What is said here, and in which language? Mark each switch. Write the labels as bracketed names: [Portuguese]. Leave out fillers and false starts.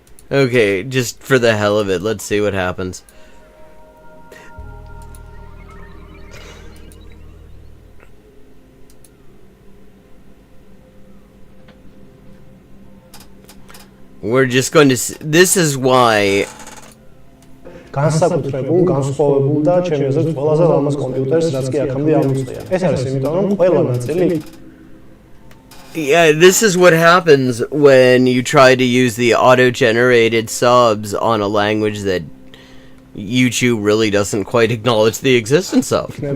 [English] Okay, just for the hell of it, let's see what happens. We're just going to see, this is why [Georgian] განსაკუთრებულ, განსხვავებულ და ჩემი აზრით ყველაზე ლამაზ კომპიუტერს რაც კი აქამდე ამოწია. ეს არის იმიტომ რომ ყველა ნაწილი [English] Yeah, this is what happens when you try to use the auto-generated subs on a language that YouTube really doesn't quite acknowledge the existence of.